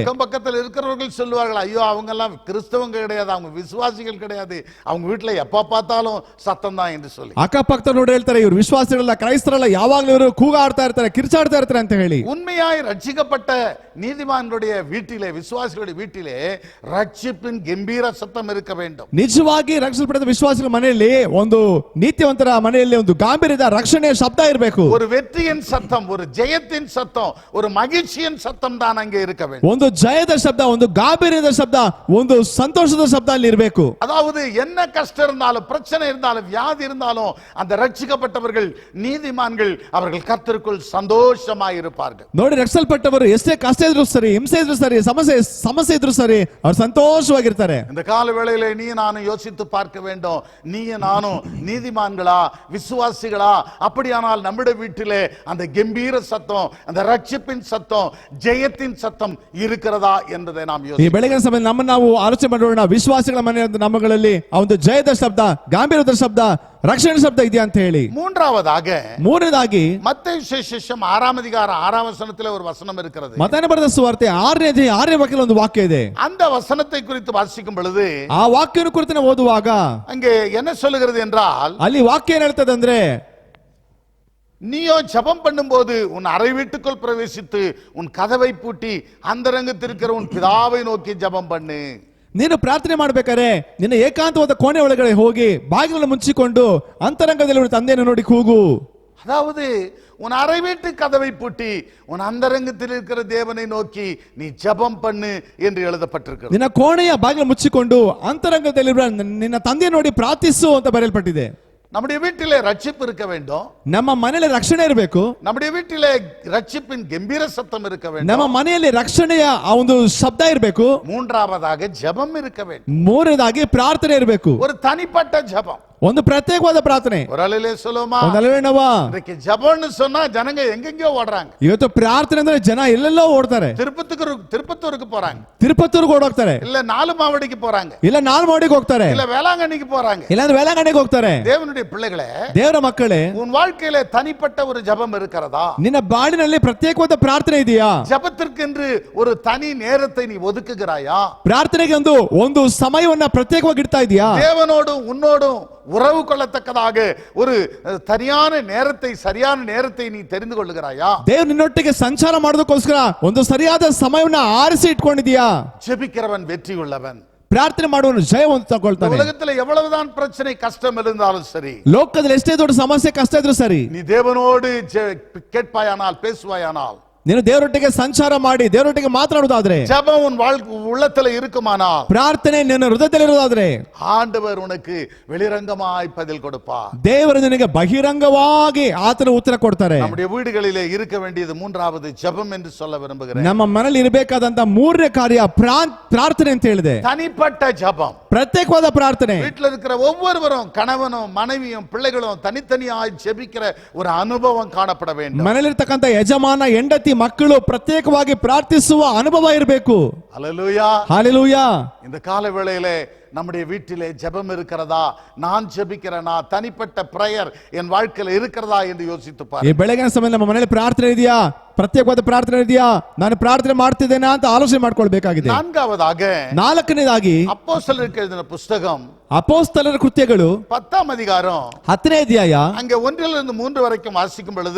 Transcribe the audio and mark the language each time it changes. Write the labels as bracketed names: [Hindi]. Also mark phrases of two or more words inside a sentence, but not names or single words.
[Tamil] அக்கம் பக்கத்தில் இருக்கிறவர்கள் சொல்லுவார்கள், ஐயோ அவங்க எல்லாம் கிறிஸ்தவங்க கிடையாது, அவங்க விசுவாசிகள் கிடையாது, அவங்க வீட்டுல எப்ப பார்த்தாலும் சத்தம் தான் என்று சொல்லி [Kannada] ಅಕ್ಕಪಕ್ಕದ ನೋಡಿ ಹೇಳ್ತಾರೆ, ಇವರು ವಿಶ್ವಾಸಿಗಳಲ್ಲ, ಕ್ರೈಸ್ತರಲ್ಲ, ಯಾವಾಗಲೂ ಇವರು ಕೂಗಾಡ್ತಾ ಇರ್ತಾರೆ, ಕಿರುಚಾಡ್ತಾ ಇರ್ತಾರೆ ಅಂತ ಹೇಳಿ. [Tamil] உண்மையாய் ரட்சிக்கப்பட்ட நீதிமான்களுடைய வீட்டிலே, விசுவாசிகளுடைய வீட்டிலே ரட்சிப்பின் கம்பீர சத்தம் இருக்க வேண்டும். [Kannada] ನಿಜವಾಗಿ ರಕ್ಷಿಸಲ್ಪಟ್ಟ ವಿಶ್ವಾಸಿಗಳ ಮನೆಯಲ್ಲಿ, ಒಂದು ನೀತಿವಂತರ ಮನೆಯಲ್ಲಿ ಒಂದು ಗಾಂಭೀರ್ಯದ ರಕ್ಷಣೆಯ ಶಬ್ದ ಇರಬೇಕು. [Tamil] ஒரு வெற்றியின் சத்தம், ஒரு ஜெயத்தின் சத்தம், ஒரு மகிழ்ச்சியின் சத்தம் தான் அங்கே இருக்க வேண்டும். [Kannada] ಒಂದು ಜಯದ ಶಬ್ದ, ಒಂದು ಗಾಂಭೀರ್ಯದ ಶಬ್ದ, ಒಂದು ಸಂತೋಷದ ಶಬ್ದ ಅಲ್ಲಿ ಇರಬೇಕು. [Tamil] அதாவது என்ன கஷ்டம் இருந்தாலும், பிரச்சனை இருந்தாலும், வியாதி இருந்தாலும், அந்த ரட்சிக்கப்பட்டவர்கள், நீதிமான்கள், அவர்கள் கர்த்தருக்குள் சந்தோஷமாய் இருப்பார்கள். [Kannada] ನೋಡಿ, ರಕ್ಷಿಸಲ್ಪಟ್ಟವರು ಎಷ್ಟೇ ಕಷ್ಟ ಇದ್ರು ಸರಿ, ಹಿಂಸೆ ಇದ್ರು ಸರಿ, ಸಮಸ್ಯೆ ಇದ್ರು ಸರಿ, ಅವರು ಸಂತೋಷವಾಗಿರ್ತಾರೆ. [Tamil] இந்த கால வேளையிலே நீ நானும் யோசித்து பார்க்க வேண்டும், நீ நானும் நீதிமான்களா, விசுவாசிகளா? அப்படியானால் நம்முடைய வீட்டிலே அந்த கம்பீர சத்தம், அந்த ரட்சிப்பின் சத்தம், ஜெயத்தின் சத்தம் இருக்கிறதா என்பதை நாம் [Kannada] ಈ [Tamil] யோசிக்க. [Kannada] ಬೆಳಗಿನ ಸಮಯ ನಮ್ಮ ನಾವು ಆಲೋಚನೆ ಮಾಡೋಣ, ವಿಶ್ವಾಸಿಗಳ ಮನೆ ನಮ್ಮಗಳಲ್ಲಿ ಆ ಒಂದು ಜಯದ ಶಬ್ದ, ಗಾಂಭೀರ್ಯದ ಶಬ್ದ, ರಕ್ಷಣೆ ಶಬ್ದ ಇದೆಯಾ ಅಂತ ಹೇಳಿ. ಮೂರನೇದಾಗಿ [Tamil] மத்தேயு சுவிசேஷம் 6ஆம் அதிகாரம் 6ஆம் வசனத்திலே ஒரு வசனம் இருக்கிறது. [Kannada] ಮತ್ತಾಯನ ಬರೆದ ಸುವಾರ್ತೆ 6ನೇ ವಾಕ್ಯದಲ್ಲಿ ಒಂದು ವಾಕ್ಯ ಇದೆ. [Tamil] அந்த வசனத்தை குறித்து வாசிக்கும் பொழுது, [Kannada] ಆ ವಾಕ್ಯವನ್ನು ಕುರಿತು ನಾವು ಓದುವಾಗ [Tamil] அங்கே என்ன சொல்லுகிறது என்றால், [Kannada] ಅಲ್ಲಿ ವಾಕ್ಯ ಏನ್ ಹೇಳ್ತದೆ ಅಂದ್ರೆ, [Tamil] நீயோ ஜெபம் பண்ணும்போது உன் அறை வீட்டுக்குள் பிரவேசித்து உன் கதவை பூட்டி அந்தரங்கத்திருக்கிற உன் பிதாவை நோக்கி ஜெபம் பண்ணு. [Kannada] ನೀನು ಪ್ರಾರ್ಥನೆ ಮಾಡ್ಬೇಕಾದ್ರೆ ನಿನ್ನ ಏಕಾಂತವಾದ ಕೋಣೆ ಒಳಗಡೆ ಹೋಗಿ ಬಾಗಿಲನ್ನು ಮುಚ್ಚಿಕೊಂಡು ಅಂತರಂಗದಲ್ಲಿ ತಂದೆಯನ್ನು ನೋಡಿ ಕೂಗು. [Tamil] அதாவது உன் அறை வீட்டு கதவை பூட்டி உன் அந்தரங்கத்தில் இருக்கிற தேவனை நோக்கி நீ ஜெபம் பண்ணு என்று எழுதப்பட்டிருக்கிறது. [Kannada] ನಿನ್ನ ಕೋಣೆಯ ಬಾಗಿಲು ಮುಚ್ಚಿಕೊಂಡು ಅಂತರಂಗದಲ್ಲಿರುವ ನಿನ್ನ ತಂದೆಯನ್ನು ನೋಡಿ ಪ್ರಾರ್ಥಿಸು ಅಂತ ಬರೆಯಲ್ಪಟ್ಟಿದೆ. [Tamil] நம்முடைய வீட்டிலே ரட்சிப்பு இருக்க வேண்டும். [Kannada] ನಮ್ಮ ಮನೆಯಲ್ಲಿ ರಕ್ಷಣೆ ಇರಬೇಕು. [Tamil] நம்முடைய வீட்டிலே ரட்சிப்பின் கம்பீர சத்தம் இருக்க வேண்டும். [Kannada] ನಮ್ಮ ಮನೆಯಲ್ಲಿ ರಕ್ಷಣೆಯ ಆ ಒಂದು ಶಬ್ದ ಇರಬೇಕು. [Tamil] மூன்றாவதாக ஜெபம் இருக்க வேண்டும். [Kannada] ಮೂರನೇದಾಗಿ ಪ್ರಾರ್ಥನೆ ಇರಬೇಕು. [Tamil] ஒரு தனிப்பட்ட ஜெபம், [Kannada] ಒಂದು ಪ್ರತ್ಯೇಕವಾದ ಪ್ರಾರ್ಥನೆ. [Tamil] ஒரு அலையிலே சொல்லுமா, இன்னைக்கு ஜெபம்னு சொன்னா ஜனங்க எங்கெங்கயோ ஓடுறாங்க. [Kannada] ಇವತ್ತು ಪ್ರಾರ್ಥನೆ ಅಂದ್ರೆ ಜನ ಎಲ್ಲೆಲ್ಲೋ ಓಡ್ತಾರೆ. [Tamil] திருப்பத்தூருக்கு போறாங்க, [Kannada] ತಿರುಪತ್ತೂರಿಗೆ ಓಡೋಗ್ತಾರೆ, [Tamil] இல்ல நாலுமாவடிக்கு போறாங்க, [Kannada] ಇಲ್ಲ ನಾಲ್ಮಾವಡಿಗೆ ಹೋಗ್ತಾರೆ, [Tamil] இல்ல வேளாங்கண்ணிக்கு போறாங்க, [Kannada] ಇಲ್ಲಾಂದ್ರೆ ವೇಳಾಂಗಣಿಗೆ ಹೋಗ್ತಾರೆ. [Tamil] தேவனுடைய பிள்ளைகளே, [Kannada] ದೇವರ ಮಕ್ಕಳೇ, [Tamil] உன் வாழ்க்கையில தனிப்பட்ட ஒரு ஜெபம் இருக்கிறதா? [Kannada] ನಿನ್ನ ಬಾಳಿನಲ್ಲಿ ಪ್ರತ್ಯೇಕವಾದ ಪ್ರಾರ್ಥನೆ ಇದೆಯಾ? [Tamil] ஜெபத்திற்கென்று ஒரு தனி நேரத்தை நீ ஒதுக்குகிறாயா? [Kannada] ಪ್ರಾರ್ಥನೆಗೆ ಒಂದು ಸಮಯವನ್ನ ಪ್ರತ್ಯೇಕವಾಗಿ ಇಡ್ತಾ ಇದೆಯಾ? [Tamil] தேவனோடு உன்னோடும் உறவு கொள்ளத்தக்கதாக ஒரு சரியான நேரத்தை நீ தெரிந்து கொள்ளுகிறாயா? [Kannada] ದೇವರು ನಿನ್ನೊಟ್ಟಿಗೆ ಸಂಚಾರ ಮಾಡೋದಕ್ಕೋಸ್ಕರ ಒಂದು ಸರಿಯಾದ ಸಮಯವನ್ನ ಆರಿಸಿ ಇಟ್ಕೊಂಡಿದ್ಯಾ? [Tamil] ஜெபிக்கிறவன் வெற்றி உள்ளவன். [Kannada] ಪ್ರಾರ್ಥನೆ ಮಾಡುವನು ಜಯವನ್ನು ತಗೊಳ್ತಾನೆ. [Tamil] உலகத்துல எவ்வளவுதான் பிரச்சனை கஷ்டம் இருந்தாலும் சரி, [Kannada] ಲೋಕದಲ್ಲಿ ಎಷ್ಟೇ ದೊಡ್ಡ ಸಮಸ್ಯೆ ಕಷ್ಟ ಇದ್ರೂ ಸರಿ, [Tamil] நீ தேவனோடு கேட்பாயானால், பேசுவாயானால், [Kannada] ನೀನು ದೇವರೊಟ್ಟಿಗೆ ಸಂಚಾರ ಮಾಡಿ ದೇವರೊಟ್ಟಿಗೆ ಮಾತನಾಡುವುದಾದ್ರೆ, [Tamil] ஜெபம் உன் உள்ளத்துல இருக்குமானால், [Kannada] ಪ್ರಾರ್ಥನೆ ನಿನ್ನ ಹೃದಯದಲ್ಲಿರುವುದಾದ್ರೆ, [Tamil] ஆண்டவர் உனக்கு வெளிரங்கமாய் பதில் கொடுப்பார். [Kannada] ದೇವರು ನಿನಗೆ ಬಹಿರಂಗವಾಗಿ ಆತನ ಉತ್ತರ ಕೊಡ್ತಾರೆ. [Tamil] நம்முடைய வீடுகளிலே இருக்க வேண்டியது மூன்றாவது ஜெபம் என்று சொல்ல விரும்புகிறேன். [Kannada] ನಮ್ಮ ಮನೆಯಲ್ಲಿ ಇರಬೇಕಾದಂತ ಮೂರನೇ ಕಾರ್ಯ ಪ್ರಾರ್ಥನೆ ಅಂತ ಹೇಳಿದೆ. [Tamil] தனிப்பட்ட ஜெபம், [Kannada] ಪ್ರತ್ಯೇಕವಾದ ಪ್ರಾರ್ಥನೆ. [Tamil] வீட்டில் இருக்கிற ஒவ்வொருவரும், கணவனும் மனைவியும் பிள்ளைகளும் தனித்தனியாய் ஜெபிக்கிற ஒரு அனுபவம் காணப்பட வேண்டும். [Kannada] ಮನೆಯಲ್ಲಿರ್ತಕ್ಕಂಥ ಯಜಮಾನ, ಹೆಂಡತಿ, ಮಕ್ಕಳು ಪ್ರತ್ಯೇಕವಾಗಿ ಪ್ರಾರ್ಥಿಸುವ ಅನುಭವ ಇರಬೇಕು. [Tamil] ஹல்லேலூயா, ஹல்லேலூயா. இந்த கால வேளையிலே நம்முடைய வீட்டிலே ஜெபம் இருக்கிறதா? நான் ஜெபிக்கிறேனா? தனிப்பட்ட பிரேயர் என் வாழ்க்கையில் இருக்கிறதா என்று யோசித்து பாரு. [Kannada] ಈ ಬೆಳಗಿನ ಸಮಯ ನಮ್ಮ ಮನೆಯಲ್ಲಿ ಪ್ರಾರ್ಥನೆ ಇದೆಯಾ? ಪ್ರತ್ಯೇಕವಾದ ಪ್ರಾರ್ಥನೆ ಇದೆಯಾ? ನಾನು ಪ್ರಾರ್ಥನೆ ಮಾಡ್ತಿದ್ದೇನಾ ಅಂತ ಆಲೋಚನೆ ಮಾಡ್ಕೊಳ್ಬೇಕಾಗಿದೆ. ನಾಲ್ಕನೇದಾಗಿ [Tamil] அப்போஸ்தலருக்கு எழுதின புத்தகம் [Kannada] ಅಪೊಸ್ತಲರ ಕೃತ್ಯಗಳು [Tamil] 10ஆம் அதிகாரம் [Kannada] 10ನೇ ಅಧ್ಯಾಯ, [Tamil] அங்கே 1ರಿಂದ 3 வரைக்கும் வாசிக்கும் பொழுது,